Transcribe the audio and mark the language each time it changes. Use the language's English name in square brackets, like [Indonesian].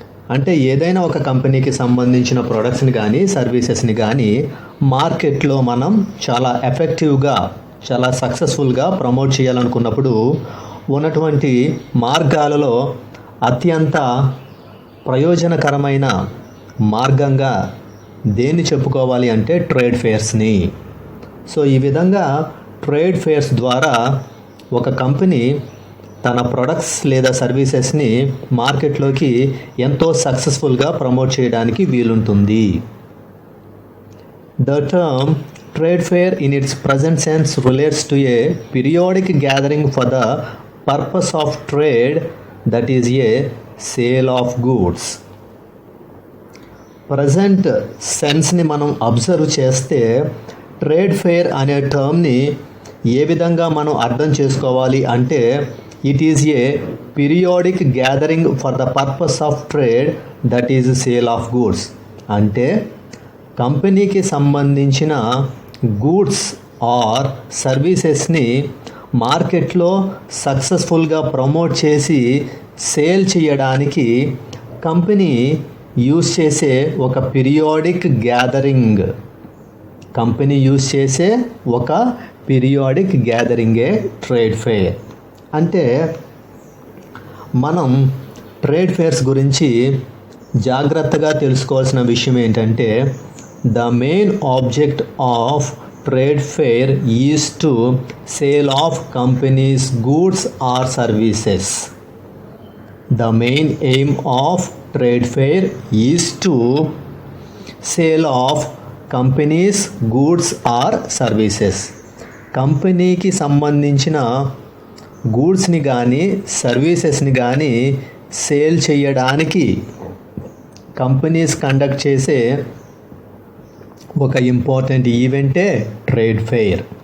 [Telugu] అంటే ఏదైనా ఒక కంపెనీకి సంబంధించిన ప్రొడక్ట్స్ని కానీ సర్వీసెస్ని కానీ మార్కెట్లో మనం చాలా ఎఫెక్టివ్గా చాలా సక్సెస్ఫుల్గా ప్రమోట్ చేయాలనుకున్నప్పుడు ఉన్నటువంటి మార్గాలలో అత్యంత ప్రయోజనకరమైన మార్గంగా దేన్ని చెప్పుకోవాలి అంటే ట్రేడ్ ఫెయిర్స్ని. సో ఈ విధంగా ట్రేడ్ ఫెయిర్స్ ద్వారా ఒక కంపెనీ తన ప్రొడక్ట్స్ లేదా సర్వీసెస్ని మార్కెట్లోకి ఎంతో సక్సెస్ఫుల్గా ప్రమోట్ చేయడానికి వీలుంటుంది. [English] The term trade fair in its present sense relates to a periodic gathering for the purpose of trade, that is a sale of goods. [Telugu] Present సెన్స్ని మనం అబ్జర్వ్ చేస్తే ట్రేడ్ ఫెయిర్ అనే టర్మ్ని ఏ విధంగా మనం అర్థం చేసుకోవాలి అంటే [English] It is a periodic gathering for the purpose of trade, that is sale of goods. [Telugu] అంటే కంపెనీకి సంబంధించిన గూడ్స్ ఆర్ సర్వీసెస్ని మార్కెట్లో సక్సెస్ఫుల్గా ప్రమోట్ చేసి సేల్ చేయడానికి కంపెనీ యూజ్ చేసే ఒక పీరియాడిక్ గ్యాదరింగ్. కంపెనీ యూజ్ చేసే ఒక పీరియాడిక్ గ్యాదరింగే ట్రేడ్ ఫెయిర్. అంటే మనం ట్రేడ్ ఫెయిర్స్ గురించి జాగ్రత్తగా తెలుసుకోవాల్సిన విషయం ఏంటంటే [English] the main object of trade fair is to sale of companies goods or services. The main aim of trade fair is to sale of companies goods or services. [Telugu] కంపెనీకి సంబంధించిన గూడ్స్ని కానీ సర్వీసెస్ని కానీ సేల్ చేయడానికి కంపెనీస్ కండక్ట్ చేసే ఒక important ఈవెంటే trade fair.